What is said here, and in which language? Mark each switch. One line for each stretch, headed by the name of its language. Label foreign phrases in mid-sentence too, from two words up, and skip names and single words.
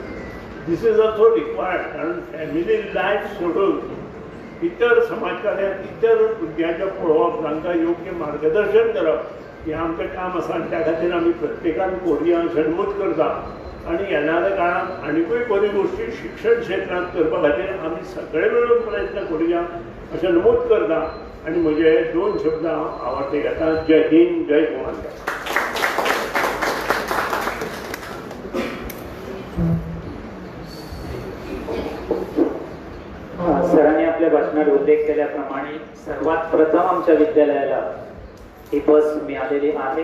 English: this is also required.
Konkani: कारण फॅमिली लायफ सोडून इतर समाजकार्यांत इतर भुरग्यांचें पळोवप, तांकां योग्य मार्गदर्शन करप हें आमचें काम आसा. आनी त्या खातीर आमी प्रत्येकान कोरया अशें नमूद करता.
Marathi: आणि येणाऱ्या काळात
Konkani: आनीकूय बऱ्यो गोश्टी शिक्षण क्षेत्रांत करपा खातीर आमी सगळे मेळून प्रयत्न करुया अशें नमूद करता. आनी म्हजे 2 शब्द हांव आवडटे घेता. जय हिंद, जय गोंयांका.
Marathi: सरांनी आपल्या भाषणात उल्लेख केल्याप्रमाणे सर्वात प्रथम आमच्या विद्यालयाला ही बस मिळालेली आहे.